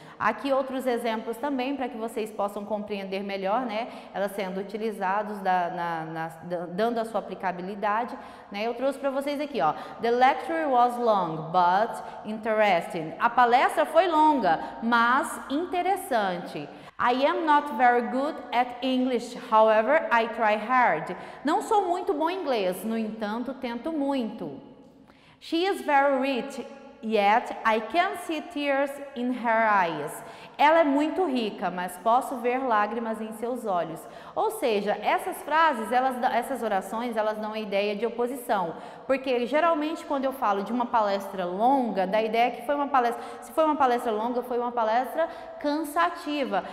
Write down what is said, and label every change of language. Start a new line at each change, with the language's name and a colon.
Portuguese: Aqui outros exemplos também para que vocês possam compreender melhor, né, elas sendo utilizados dando a sua aplicabilidade, né? Eu trouxe para vocês aqui, ó,
English: the lecture was long but interesting.
Portuguese: A palestra foi longa, mas interessante.
English: I am not very good at English, however, I try hard.
Portuguese: Não sou muito bom em inglês, no entanto, tento muito.
English: She is very rich, yet I can see tears in her eyes.
Portuguese: Ela é muito rica, mas posso ver lágrimas em seus olhos. Ou seja, essas frases, essas orações, elas dão a ideia de oposição. Porque geralmente quando eu falo de uma palestra longa, dá a ideia que foi uma palestra, se foi uma palestra longa, foi uma palestra cansativa.